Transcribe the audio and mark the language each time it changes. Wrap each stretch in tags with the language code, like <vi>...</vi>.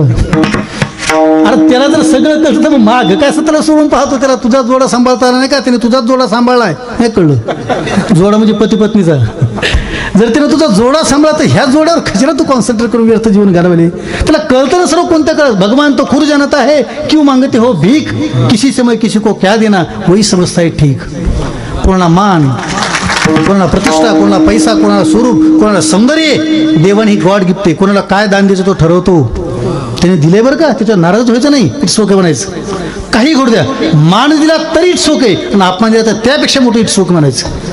<mr>अरे त्याला जर सगळं कळतं तर मग माग काय असं त्याला सोडून पाहतो, त्याला तुझा जोडा सांभाळता नाही का, त्याने तुझाच जोडा सांभाळलाय नाही कळलं. जोडा म्हणजे पती पत्नीचा. जर त्यानं तुझा जोडा सांभाळा तर ह्या जोड्यावर कशाला तू कॉन्सन्ट्रेट करून व्यर्थ जीवन घालवले. त्याला कळतं ना सर्व कोणत्या कळत.</mr> <hi>भगवान तो खुद जानता है क्यों मांगते हो भीख, किसी समय किसी को क्या देना वही समजता है ठीक.</hi> <mr>कोणाला मान, कोणाला प्रतिष्ठा, कोणाला पैसा, कोणाला स्वरूप, कोणाला सौंदर्य, देवाने ही गॉड गिफ्ट आहे. कोणाला काय दान द्यायचं तो ठरवतो. त्याने दिले बरं का, त्याच्या नाराज व्हायचं नाही.</mr> <en>it's okay</en> <mr>म्हणायचं. काही घडू द्या. मान दिला तरी इट्स ओके आणि अपमान दिला तर त्यापेक्षा मोठं इट्स ओके म्हणायचं.</mr>